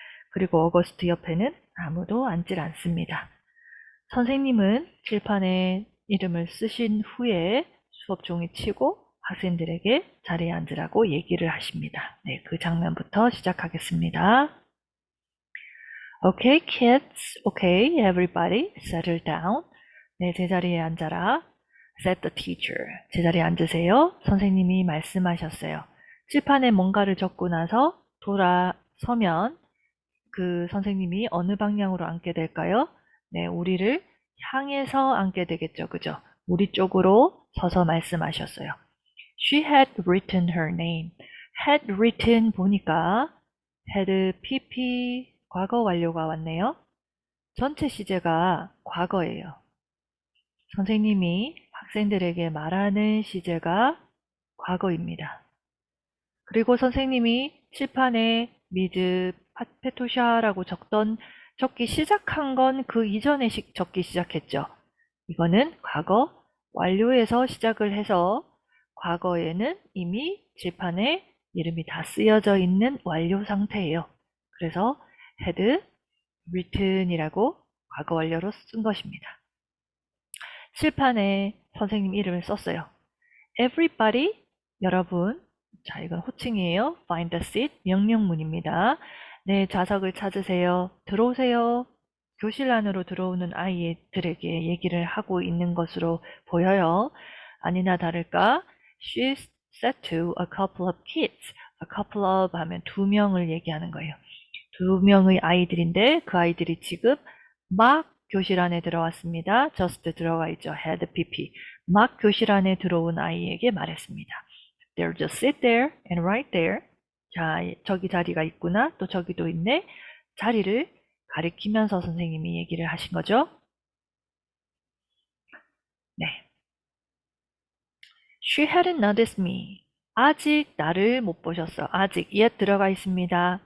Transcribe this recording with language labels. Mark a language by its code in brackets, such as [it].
[ko] 그리고 어거스트 옆에는 아무도 앉질 않습니다. 선생님은 칠판에 이름을 쓰신 후에 수업 종이 치고 학생들에게 자리에 앉으라고 얘기를 하십니다. 네, 그 장면부터 시작하겠습니다. [en] Okay, kids. Okay, everybody, settle down. [ko] 네, 제자리에 앉아라. [en] said the teacher. [ko] 제자리에 앉으세요. 선생님이 말씀하셨어요. 칠판에 뭔가를 적고 나서 돌아서면 그 선생님이 어느 방향으로 앉게 될까요? 네, 우리를 향해서 앉게 되겠죠. 그죠? 우리 쪽으로 서서 말씀하셨어요. [en] She had written her name. [ko] had written 보니까 had pp 과거 완료가 왔네요. 전체 시제가 과거예요. 선생님이 학생들에게 말하는 시제가 과거입니다. 그리고 선생님이 칠판에 미드 페토샤라고 적기 시작한 건 그 이전에 적기 시작했죠. 이거는 과거 완료에서 시작을 해서 과거에는 이미 칠판에 이름이 다 쓰여져 있는 완료 상태예요. 그래서 had written이라고 과거 완료로 쓴 것입니다. 칠판에 선생님 이름을 썼어요. Everybody, 여러분. 자, 이건 호칭이에요. [en] Find a seat, [ko] 명령문입니다. 네, 좌석을 찾으세요. 들어오세요. 교실 안으로 들어오는 아이들에게 얘기를 하고 있는 것으로 보여요. 아니나 다를까, [en] she said to a couple of kids. [ko] a couple of 하면 두 명을 얘기하는 거예요. 두 명의 아이들인데 그 아이들이 지금 막 교실 안에 들어왔습니다. just 들어가 있죠. had pp. 막 교실 안에 들어온 아이에게 말했습니다. [en] They'll just sit there and right there. [ko] 자, 저기 자리가 있구나. 또 저기도 있네. 자리를 가리키면서 선생님이 얘기를 하신 거죠. 네. [en] She hadn't noticed me. [ko] 아직 나를 못 보셨어. 아직 yet 들어가 있습니다.